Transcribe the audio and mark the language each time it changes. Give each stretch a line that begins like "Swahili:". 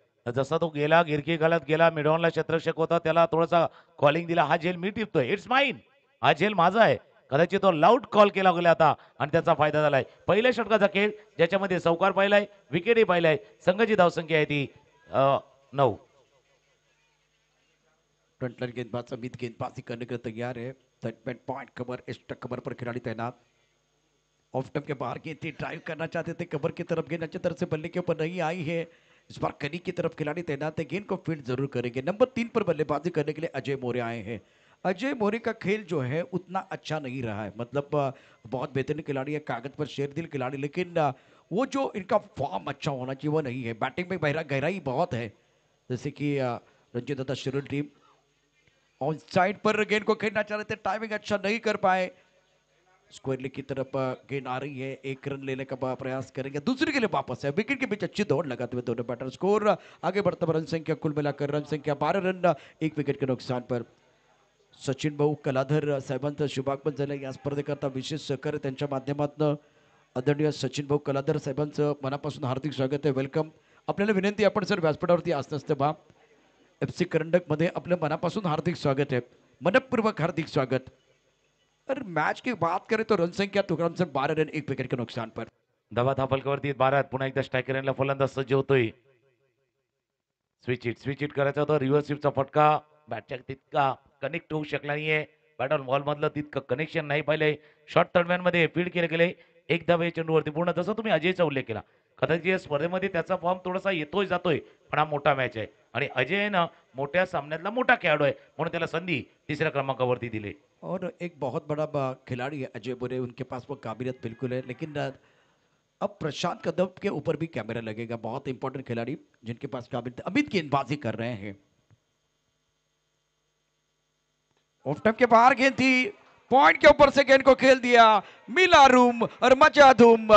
Marathi: जसा तो गेला गिरकी घालत गेला, मिडॉनला क्षेत्ररक्षक होता त्याला थोडासा कॉलिंग दिला, हा झेल मी टिपतोय,
English: it's mine,
Marathi: हा झेल माझा आहे. कदाचित तो लाऊड कॉल केला गेला आता आणि त्याचा फायदा झालाय. पहिल्या षटकाचा खेळ ज्याच्यामध्ये चौकार पाहिलाय, विकेटही पाहिलाय. संघाची धावसंख्या आहे ती 9.
Hindi: फ्रंटलाइन गेंदबाज अमित गेंदबाजी करने के लिए तैयार है. सेटमेंट पॉइंट कवर एक्स्ट्रा कवर पर खिलाड़ी तैनात. ऑफ स्टंप के बाहर गेंद थी, ड्राइव करना चाहते थे, कवर की तरफ गेंद अच्छी तरह से बल्ले के ऊपर नहीं आई है. इस बार कनी की तरफ खिलाड़ी तैनात है, गेंद को फील्ड जरूर करेंगे. नंबर 3 पर बल्लेबाजी करने के लिए अजय मोरे आए हैं. अजय मोरे का खेल जो है उतना अच्छा नहीं रहा है, मतलब बहुत बेहतरीन खिलाड़ी है, कागज पर शेरदिल खिलाड़ी, लेकिन वो जो इनका फॉर्म अच्छा होना चाहिए वो नहीं है. बैटिंग में गहराई बहुत है, जैसे कि रंजित दादा शिरोल टीम ऑन साइड पर गेंद को खेलना चाह रहे थे, टाइमिंग अच्छा नहीं कर पाए. स्क्वायरली की तरफ गेंद आ रही है, एक रन लेने का प्रयास करेंगे, दूसरे के लिए वापस है. विकेट के बीच अच्छी दौड़ लगाते हुए दोनों बैटर. स्कोर आगे बढ़ता हुआ रन संख्या कुल मिलाकर रन संख्या 12 रन, 1 विकेट के नुकसान पर.
Marathi: सचिन भाऊ कलाधर साहेबांचं शुभागमन झालं. या स्पर्धेकरता विशेष सहकार्य त्यांच्या माध्यमातून आदरणीय सचिन भाऊ कलाधर साहेबांचं मनापासून हार्दिक स्वागत आहे, वेलकम. आपल्याला विनंती, आपण सर व्यासपीठावरती असतं बा. एफसी करंडक मध्ये आपलं मनापासून हार्दिक स्वागत है, मनपूर्वक हार्दिक स्वागत.
Hindi: और मैच की बात करें तो रन संख्या तुकाराम सर 12 रन 1 विकेट के नुकसान पर.
Marathi: धावा धापलकावरती 12. पुन्हा एकदा स्ट्रायकर यांना फलंदाज सज्ज होतोय. स्विच इट करायचा होता. रिव्हर्स स्वीपचा फटका बॅटच्या तितका कनेक्ट होऊ शकला नाहीये. बॅट ऑन बॉल मधलं तितकं कनेक्शन नाही पाहिलंय. शॉर्ट थर्डमॅन मध्ये फील्ड केले गेले एक धावे चेंडूवरती पूर्ण. जसं तुम्ही अजयचा उल्लेख केला, कदाचित या स्पर्धेमध्ये त्याचा फॉर्म थोडासा येतोय जातोय, पण हा मोठा मॅच आहे आणि अजयनं मोठ्या सामन्यातला मोठा खेळाडू आहे म्हणून त्याला संधी तिसऱ्या क्रमांकावरती दिली.
Hindi: और एक बहुत बड़ा खिलाड़ी है अजय बुरे, उनके पास वो काबिलियत बिल्कुल है, लेकिन अब प्रशांत कदम के ऊपर भी कैमरा लगेगा. बहुत इंपॉर्टेंट खिलाड़ी जिनके पास काबिलियत. अमित गेंदबाजी कर रहे हैं, ऑफ स्टंप के बाहर गेंद थी, पॉइंट के ऊपर से गेंद को खेल दिया, मिला रूम और मचा धूम.